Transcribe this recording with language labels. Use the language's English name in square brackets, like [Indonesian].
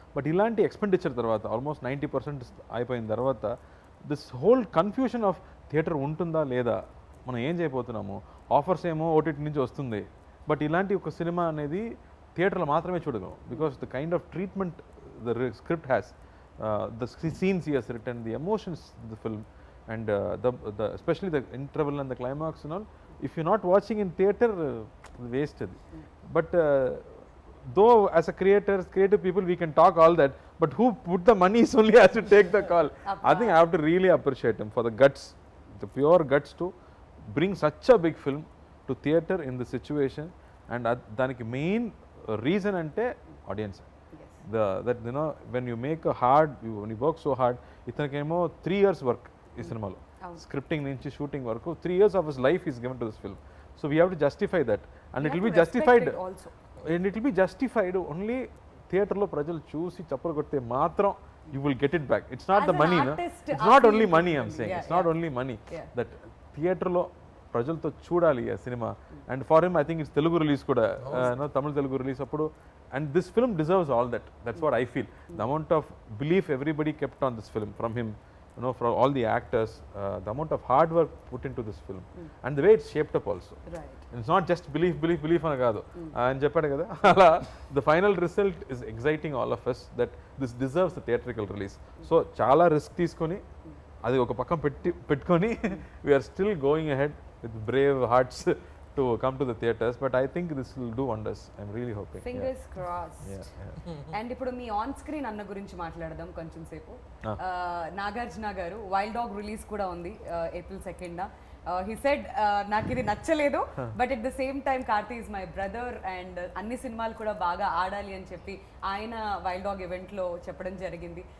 [Telugu] But ఇలాంటి expenditure తర్వాత almost 90% అయిపోయిన తర్వాత [English] this whole confusion of theatre [Telugu] ఉంటుందా లేదా, మనం ఏం చేయబోతున్నాము, ఆఫర్స్ ఏమో ఓటీటీ నుంచి వస్తుంది, బట్ ఇలాంటి ఒక సినిమా అనేది థియేటర్లో మాత్రమే చూడగలం. [English] Because the kind of treatment the script has, the scenes he has written, the emotions the film, and especially the interval and the climax and all, if you're not watching in theater, wasted. But though as a creative people we can talk all that, but who put the money is only has to take the call. I think I have to really appreciate him for the guts, the pure guts to bring such a big film to theater in the situation. [Telugu] And daniki main reason ante audience. [English] That you know, when you make a hard, when you work so hard, [Telugu] itanakemo 3 years work ఈ సినిమాలో, scripting నుంచి shooting వరకు [English] 3 years of his life is given to this film. So we have to justify that, and it will be justified, and it will be justified only [Telugu] థియేటర్లో ప్రజలు చూసి చప్పలు కొడితే మాత్రం [English] you will get it back. It's not the money, no? It's not only money, I'm saying. It's not only money. [Telugu] That థియేటర్లో ప్రజలతో చూడాలి ఆ cinema. [English] and for him I think it's [Telugu] Telugu release కూడా, తమిళ తెలుగు రిలీజ్ అప్పుడు. [English] And this film deserves all that. That's what I feel. The amount of belief everybody kept on this film from him, you know, from all the actors, the amount of hard work put into this film, and the way it's shaped up also. Right. And it's not just belief [Telugu] ana kaadu ani cheppadu kada. [English] Ala the final result is exciting all of us that this deserves the theatrical release. So [Telugu] chaala risk teeskoni adi oka pakkam pettukoni [English] we are still going ahead with brave hearts to come to the theaters, but I think this will do wonders. I'm really hoping. Fingers crossed. [Telugu] And ఇప్పుడు మీ on screen అన్న గురించి మాట్లాడదాం కొంచెం సేపు. నాగార్జున గారు wild dog release కూడా ఉంది April 2nd. He said నాకు ఇది నచ్చలేదు, [English] but at the same time Karthi is my brother [Telugu] and అన్ని సినిమాలు కూడా బాగా ఆడాలి అని చెప్పి ఆయన వైల్డ్ డాగ్ ఈవెంట్లో చెప్పడం జరిగింది.